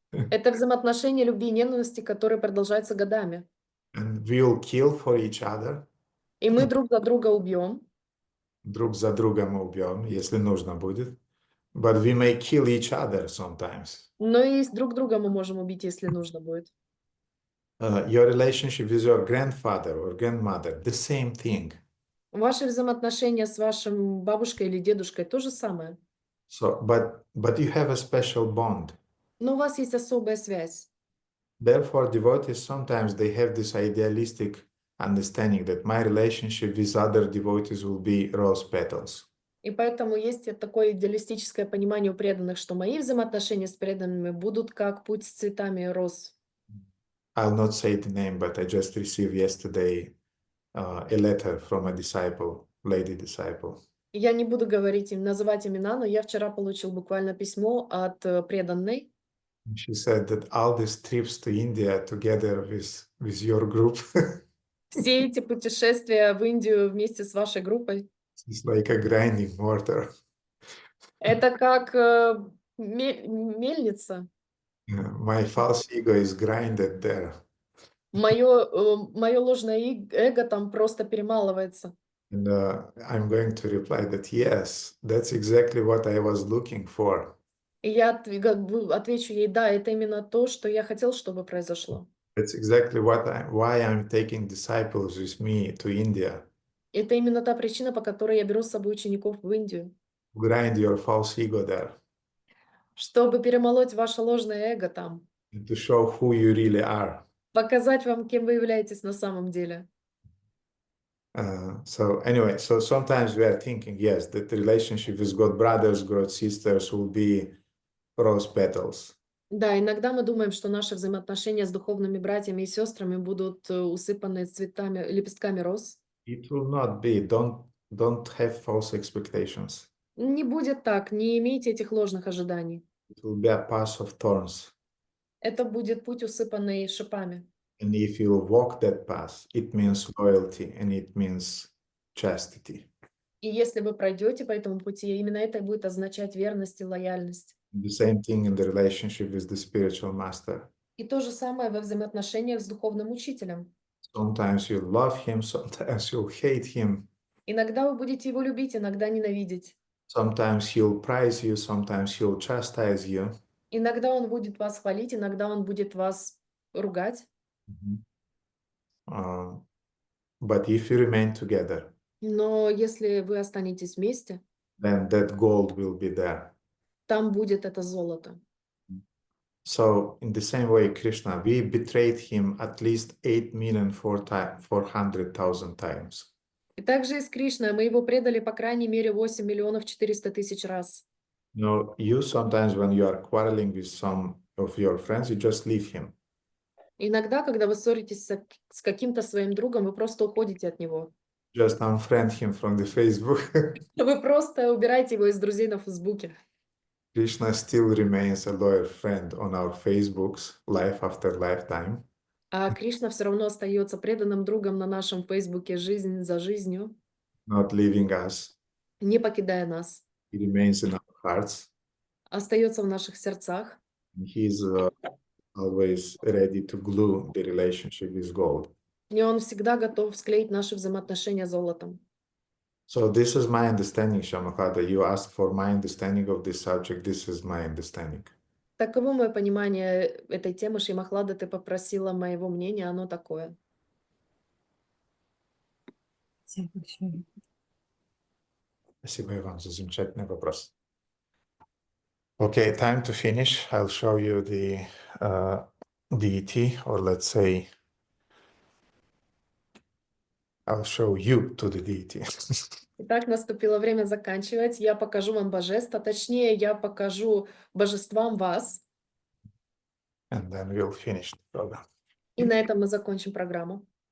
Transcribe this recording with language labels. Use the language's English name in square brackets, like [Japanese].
[Russian] Это взаимоотношения любви и ненависти, которые продолжаются годами. [English] And we'll kill for each other. [Russian] И мы друг за друга убьем. Друг за друга мы убьем, если нужно будет. [English] But we may kill each other sometimes. [Russian] Но и друг друга мы можем убить, если нужно будет. [English] Your relationship with your grandfather or grandmother, the same thing. [Russian] Ваши взаимоотношения с вашим бабушкой или дедушкой то же самое. [English] So, but you have a special bond. [Russian] Но у вас есть особая связь. [English] Therefore, devotees sometimes they have this idealistic understanding that my relationship with other devotees will be rose petals. [Russian] И поэтому есть такое идеалистическое понимание у преданных, что мои взаимоотношения с преданными будут как путь с цветами роз. [English] I'll not say the name, but I just received yesterday a letter from a disciple, lady disciple. [Russian] Я не буду говорить им, называть имена, но я вчера получил буквально письмо от преданной. [English] She said that all these trips to India together with your group [Russian] Все эти путешествия в Индию вместе с вашей группой, [English] is like a grinding mortar. [Russian] это как мельница. [English] My false ego is grinded there. [Russian] Мое ложное эго там просто перемалывается. [English] And I'm going to reply that yes, that's exactly what I was looking for. [Russian] И я отвечу ей, да, это именно то, что я хотел, чтобы произошло. [English] That's exactly why I'm taking disciples with me to India. [Russian] Это именно та причина, по которой я беру с собой учеников в Индию. [English] Grind your false ego there. [Russian] Чтобы перемолоть ваше ложное эго там. [English] And to show who you really are. [Russian] Показать вам, кем вы являетесь на самом деле. [English] So anyway, so sometimes we are thinking, yes, that the relationship with God brothers, God sisters will be rose petals. [Russian] Да, иногда мы думаем, что наши взаимоотношения с духовными братьями и сестрами будут усыпаны цветами, лепестками роз. [English] It will not be. Don't have false expectations. [Russian] Не будет так, не имейте этих ложных ожиданий. [English] It will be a path of thorns. [Russian] Это будет путь, усыпанный шипами. [English] And if you walk that path, it means loyalty and it means chastity. [Russian] И если вы пройдете по этому пути, именно это и будет означать верность и лояльность. [English] The same thing in the relationship with the spiritual master. [Russian] И то же самое во взаимоотношениях с духовным учителем. [English] Sometimes you love him, sometimes you'll hate him. [Russian] Иногда вы будете его любить, иногда ненавидеть. [English] Sometimes he'll praise you, sometimes he'll chastise you. [Russian] Иногда он будет вас хвалить, иногда он будет вас ругать. [English] But if you remain together, [Russian] Но если вы останетесь вместе, [English] then that gold will be there. [Russian] там будет это золото. [English] So in the same way, Krishna, we betrayed him at least 8,400,000 times. [Russian] И также и с Кришной мы его предали по крайней мере 8 миллионов 400 тысяч раз. [English] You know, you sometimes when you are quarreling with some of your friends, you just leave him. [Russian] Иногда, когда вы ссоритесь с каким-то своим другом, вы просто уходите от него. [English] Just unfriend him from the Facebook. [Russian] Вы просто убираете его из друзей на Фейсбуке. [English] Krishna still remains a loyal friend on our Facebooks, life after lifetime. [Russian] А Кришна все равно остается преданным другом на нашем Фейсбуке жизнь за жизнью, [English] Not leaving us. [Russian] не покидая нас. [English] He remains in our hearts. [Russian] Остается в наших сердцах. [English] He's always ready to glue the relationship with gold. [Russian] И он всегда готов склеить наши взаимоотношения золотом. [English] So this is my understanding, Shamakada. You asked for my understanding of this subject. This is my understanding. [Russian] Таково мое понимание этой темы. Шримахлада, ты попросила моего мнения, оно такое. Спасибо, Иван, за замечательный вопрос. [English] Okay, time to finish. I'll show you the deity, or let's say, I'll show you to the deity. [Russian] Итак, наступило время заканчивать. Я покажу вам божеств, а точнее, я покажу божествам вас. [English] And then we'll finish the program. [Russian] И на этом мы закончим программу.